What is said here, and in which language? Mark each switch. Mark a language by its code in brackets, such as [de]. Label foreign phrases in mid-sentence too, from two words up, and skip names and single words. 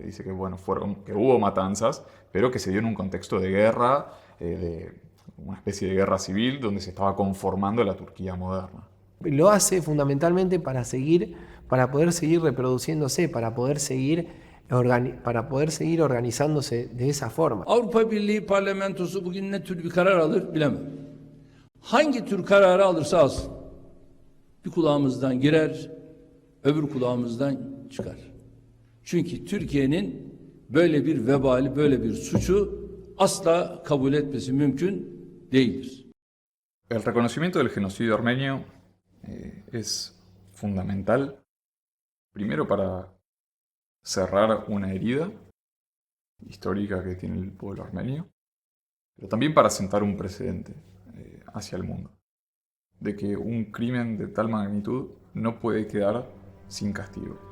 [es] Dice que, bueno, que hubo matanzas, pero que se dio en un contexto de guerra, de una especie de guerra civil, donde se estaba conformando la Turquía moderna. Lo hace fundamentalmente para poder seguir reproduciéndose, para poder seguir organizándose de esa forma. [tr] Avrupa Birliği Parlamentosu bugün ne tür bir karar alır bilemem. Hangi tür kararı alırsa alsın, bir kulağımızdan girer, öbür kulağımızdan çıkar. Çünkü Türkiye'nin böyle bir vebali, böyle bir suçu asla kabul etmesi mümkün değildir. [es] El reconocimiento del genocidio armenio es fundamental, primero para cerrar una herida histórica que tiene el pueblo armenio, pero también para sentar un precedente hacia el mundo, de que un crimen de tal magnitud no puede quedar sin castigo.